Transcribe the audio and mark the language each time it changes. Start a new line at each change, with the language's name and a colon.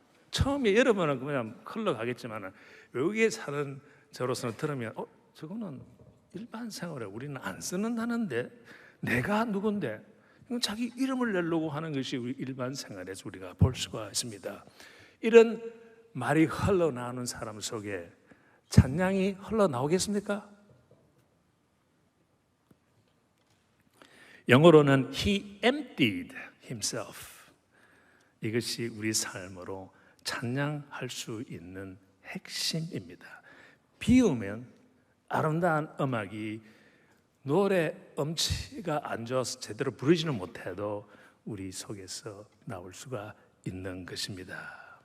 Korean: 처음에 여러분은 그냥 흘러가겠지만 외국에 사는 저로서는 들으면 저거는 일반 생활에 우리는 안 쓰는 단어인데 내가 누군데. 이건 자기 이름을 내려고 하는 것이 우리 일반 생활에서 우리가 볼 수가 있습니다. 이런 말이 흘러나오는 사람 속에 찬양이 흘러나오겠습니까?
English: 영어로는 He emptied himself.
Korean: 이것이 우리 삶으로 찬양할 수 있는 핵심입니다. 비우면 아름다운 음악이 노래 음치가 안 좋아서 제대로 부르지는 못해도 우리 속에서 나올 수가 있는 것입니다.